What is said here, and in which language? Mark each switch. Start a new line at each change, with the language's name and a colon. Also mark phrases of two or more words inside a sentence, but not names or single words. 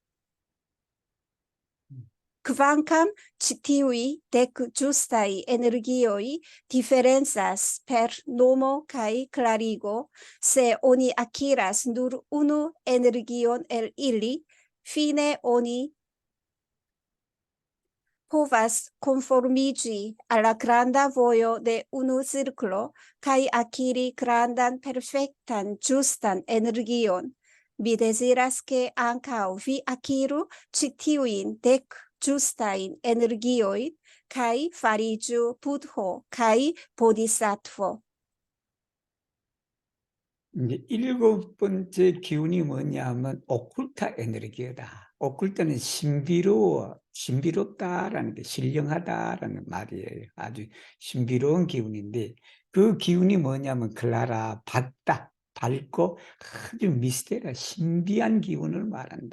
Esperanto: Kvankam ĉi tiuj dek ĝustaj energioj diferencas per nomo kaj klarigo, se oni akiras nur unu energion el ili, fine oni povas konformiĝi al la granda vojo de unu cirklo kaj akiri grandan, perfektan, ĝustan energion. Mi deziras, ke ankaŭ vi akiru ĉi tiujn dek ĝustajn energiojn kaj fariĝu Budho kaj Bodhisattva.
Korean: 이제 일곱 번째 기운이 뭐냐면 오쿨타 에너지다. 오쿨타는 신비롭다라는 게 신령하다라는 말이에요. 아주 신비로운 기운인데 그 기운이 뭐냐면 클라라, 밝고 아주 미스테리아, 신비한 기운을 말한다.